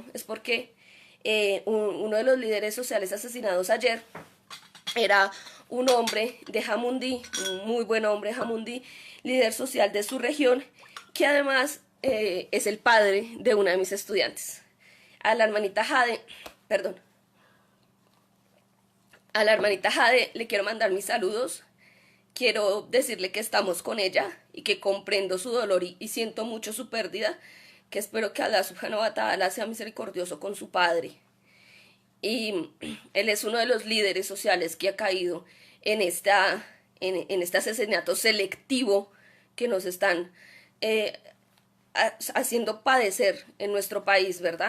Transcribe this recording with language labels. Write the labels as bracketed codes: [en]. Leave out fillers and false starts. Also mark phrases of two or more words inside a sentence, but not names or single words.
[es] Es porque uno de los líderes sociales asesinados ayer era un hombre de Jamundí, un muy buen hombre de Jamundí, líder social de su región, que además es el padre de una de mis estudiantes. A la hermanita Jade, perdón, a la hermanita Jade le quiero mandar mis saludos. Quiero decirle que estamos con ella y que comprendo su dolor y siento mucho su pérdida, que espero que [ar] الله سبحانه وتعالى [es] sea misericordioso con su padre. Y él es uno de los líderes sociales que ha caído en este asesinato selectivo que nos están eh, haciendo padecer en nuestro país, ¿verdad?